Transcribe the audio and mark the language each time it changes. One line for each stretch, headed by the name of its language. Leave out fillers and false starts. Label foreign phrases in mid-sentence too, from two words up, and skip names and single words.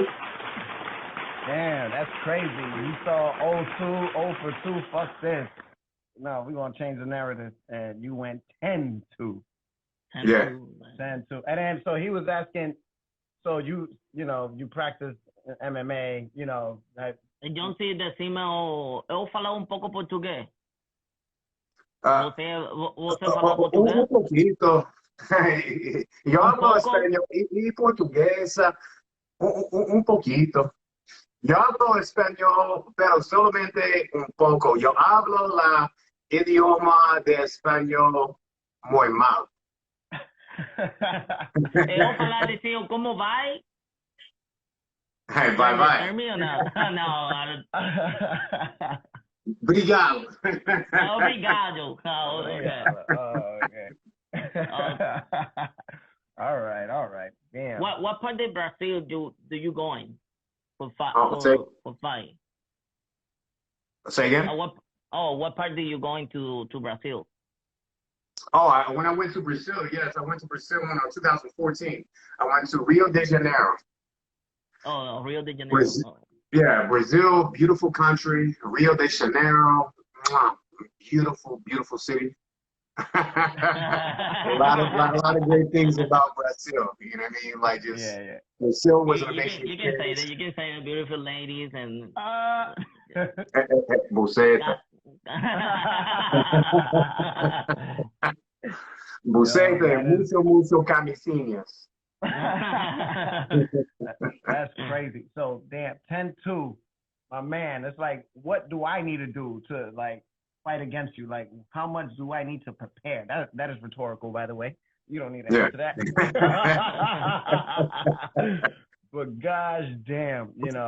English: Damn, that's crazy. You saw 0 for 2, fuck this. No, we're going to change the narrative. And you went 10-2. Yeah. 10-2. And then, so he was asking, so you practice MMA, John,
Spanish: sí, decime,
Portuguese: eu falo
Spanish: un poco portugués.
Portuguese: Você fala portugués?
Spanish: Un poquito. Yo hablo español y portugués un poquito. Yo hablo español, pero solamente un poco. Yo hablo la idioma de español muy mal.
Portuguese: Eu falar assim, como vai?
English: Hey, bye. No. Obrigado. Obrigado. Oh, okay. Okay. All right. Damn. What part of Brazil do you going for fight? For fight? Say again. What part do you going to Brazil? Oh, when I went to Brazil, yes, I went to Brazil in 2014. I went to Rio de Janeiro. Oh, Rio de Janeiro. Brazil, yeah, Brazil, beautiful country. Rio de Janeiro, beautiful, beautiful city. a lot of great things about Brazil. You know what I mean? Like just Brazil was an amazing. You can say that. You can say beautiful ladies and. Buceta.
Portuguese: Buceta,
Spanish: mucho
Portuguese: camisinhas.
English: That's crazy. So damn, 10-2, my man. It's like, what do I need to do to like fight against you? Like, how much do I need to prepare? That is rhetorical, by the way. You don't need to answer that. But gosh damn, you know.